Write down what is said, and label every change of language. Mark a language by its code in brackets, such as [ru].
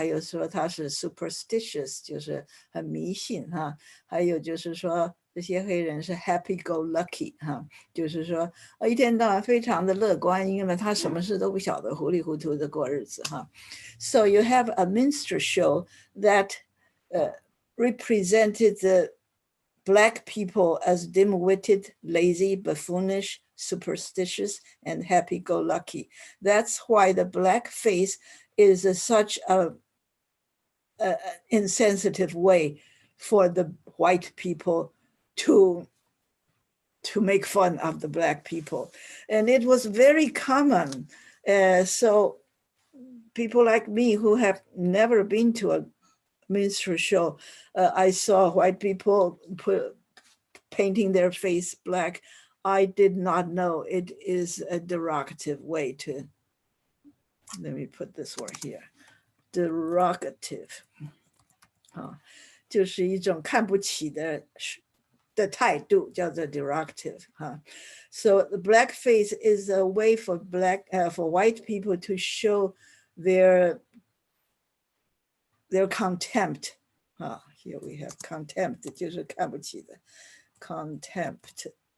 [zh] 还有说他是 superstitious， 就是很迷信哈。还有就是说这些黑人是 happy-go-lucky 哈，就是说一天到晚非常的乐观，因为他什么事都不晓得，糊里糊涂的过日子哈。 [en] So you have a minstrel show that represented the Black people as dim-witted, lazy, buffoonish, superstitious, and happy-go-lucky. That's why the black face is such a insensitive way for the white people to make fun of the Black people. And it was very common. So people like me who have never been to a minstrel show, I saw white people painting their face black. I did not know it is a derogative way to, let me put this word here, derogative. [zh] 就是一种看不起的态度，叫做 derogative. [en] So the black face is a way for white people to show their contempt. Here we have contempt, [zh] 就是看不起的 [en] contempt.